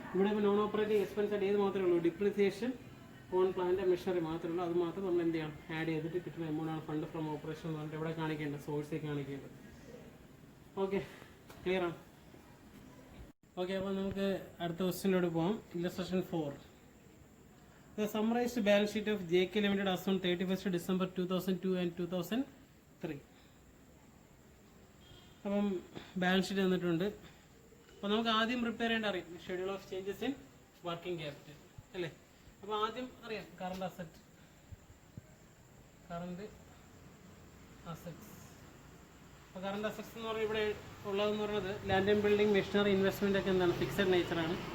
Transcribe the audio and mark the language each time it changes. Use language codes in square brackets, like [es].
[ml] ഇവിടെ ഇപ്പോൾ non operating expense ആയിട്ട് ഏത് മാത്രമേ ഉള്ളൂ? ഡിപ്രിസിയേഷൻ ഓൺ പ്ലാന്റ് മെഷീനറി മാത്രമേ ഉള്ളൂ. അത് മാത്രം നമ്മൾ എന്ത് ചെയ്യണം? ആഡ് ചെയ്തിട്ട് കിട്ടുന്ന എമൗണ്ട് ആണ് ഫണ്ട് ഫ്രം ഓപ്പറേഷൻ എന്ന് പറഞ്ഞിട്ട് ഇവിടെ കാണിക്കേണ്ടത്, സോഴ്സിൽ കാണിക്കേണ്ടത്. ഓക്കെ, ക്ലിയർ ആണ്? ഓക്കെ, അപ്പോൾ നമുക്ക് അടുത്ത ക്വസ്റ്റ്യനിലോട്ട് പോകാം. [en] Illustration 4. The summarized balance sheet of JK Limited as on 31st December 2002 and 2003. [ml] അപ്പം ബാലൻസ് ഷീറ്റ് തന്നിട്ടുണ്ട്. അപ്പോൾ നമുക്ക് ആദ്യം പ്രിപ്പയർ ചെയ്യേണ്ട അറിയാം schedule of changes in working capital അല്ലേ? അപ്പോൾ ആദ്യം അറിയാം കറണ്ട് അസറ്റ്, കറണ്ട് അസറ്റ്സ്. അപ്പോൾ കറണ്ട് അസറ്റ്സ് എന്ന് പറഞ്ഞാൽ ഇവിടെ ഉള്ളതെന്ന് പറയുന്നത് land and building, machinery, investment ഒക്കെ എന്താണ്? ഫിക്സഡ് നേച്ചറാണ്.